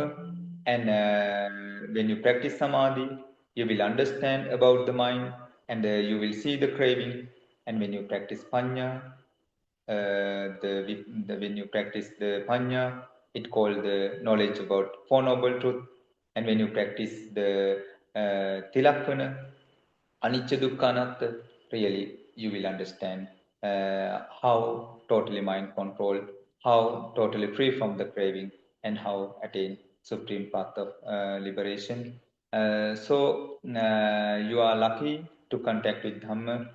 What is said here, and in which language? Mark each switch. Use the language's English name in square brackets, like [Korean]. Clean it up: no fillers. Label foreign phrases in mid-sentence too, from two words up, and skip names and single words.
[English] And when you practice samadhi, you will understand about the mind, and you will see the craving. And when you practice panya, when you practice the panya, it called the knowledge about Four Noble Truth. And when you practice the tilakkhana, [Pali] anicca dukkha anatta, [English] really you will understand how totally mind control, how totally free from the craving, and how attain supreme path of liberation. You are lucky to contact with Dhamma.